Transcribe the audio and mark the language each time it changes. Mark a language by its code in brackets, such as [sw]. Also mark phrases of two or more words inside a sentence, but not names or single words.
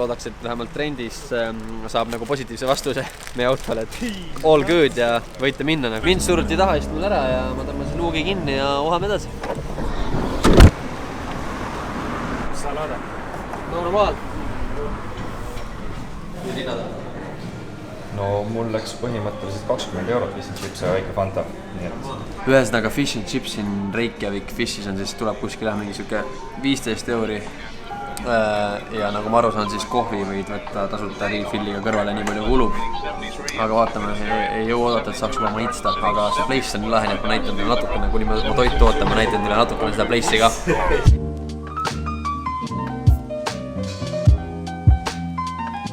[et] Loodaks, et vähemalt trendis saab nagu positiivse vastuse meie autole, et [en] all good [et] ja võite minna. Mind suruti taha istmul ära ja ma tõmbasin luugi kinni ja uhame edasi. Mis sa laada? Normaal. No mul läks põhimõtteliselt 20 eurot [en] fish and chips [et] ja väike Fanta. Ühesõnaga [en] fish and chips in [et] Reykjavik Fishis on siis tuleb kuskil mingi siuke 15 euri. Ja nagu ma aru saan, siis kohvi võid võtta tasuta refilliga kõrvale nii palju kulub. Aga vaatame, ei jõu oodata, et saaks juba maitsta, aga see place on lahe, et ma näitan teile natukene, kuni ma toitu ootan, ma näitan teile natukene seda place'i ka.